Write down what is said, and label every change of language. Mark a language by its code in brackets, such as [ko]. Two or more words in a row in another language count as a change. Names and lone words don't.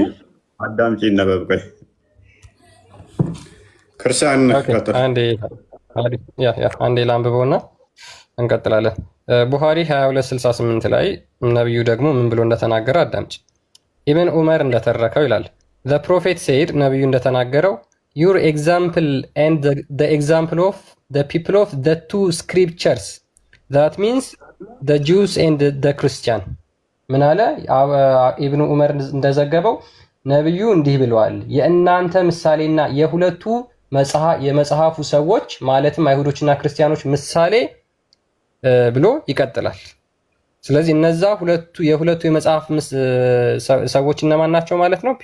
[am] አዳምጪ ነበብ ቆይ ክርስቲያን አንዴ ላንብበውና እንቀጥላለን። ቡኻሪ 22:68 ላይ ነቢዩ ደግሞ ምን ብሎ እንደተናገረ አዳምጪ። ኢብን ዑመር እንደተረከው ይላል the [en] prophet said [am] ነቢዩ እንደተናገረው [en] your example and the example of the people of the two scriptures that means the Jews and the Christian [am] ምን አለ ኢብኑ ዑመር እንደዘገበው ነቢዩ እንዲህ ብለዋል፣ የእናንተ ምሳሌና የሁለቱ የመጽሐፉ ሰዎች ማለትም አይሁዶችና ክርስቲያኖች ምሳሌ ብሎ ይቀጥላል። ስለዚህ እነዛ የሁለቱ የመጽሐፍ ሰዎች እነማን ናቸው ማለት ነው?